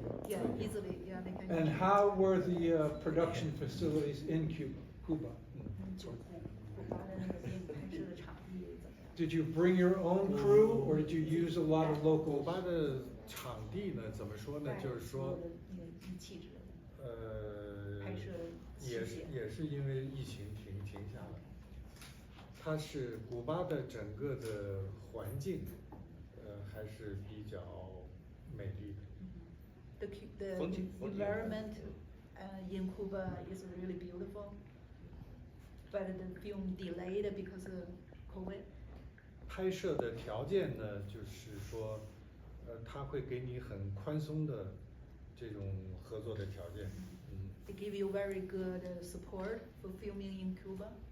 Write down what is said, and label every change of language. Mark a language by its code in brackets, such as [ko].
[en] Yeah, easily, yeah, they can. And how were the production facilities in Cuba? [zh] 古巴的那个电影拍摄的场地怎么样？ [en] Did you bring your own crew, or did you use a lot of [zh] 古 [en] locals? [zh] 巴的场地呢，怎么说呢？就是说，那个仪器之类的。拍摄也是因为疫情停下了。它是古巴的整个的环境，还是比较美丽的。 [en] The environment in Cuba is really beautiful, but the film delayed because of COVID. [zh] 拍摄的条件呢，就是说，他会给你很宽松的这种合作的条件。 [en] They give you very good support for filming in Cuba.